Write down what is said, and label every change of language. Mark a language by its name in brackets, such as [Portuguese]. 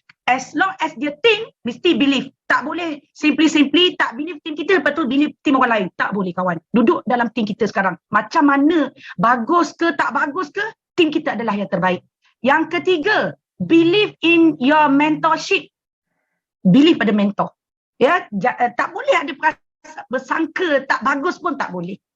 [English] As long as [Malay] dia team, mesti believe. Tak boleh simply tak believe team kita, lepas tu believe team orang lain. Tak boleh kawan. Duduk dalam team kita sekarang. Macam mana, bagus ke, tak bagus ke, team kita adalah yang terbaik. Yang ketiga, [English] believe in your mentorship. [Malay] Believe pada mentor. Ya, tak boleh ada bersangka tak bagus pun tak boleh.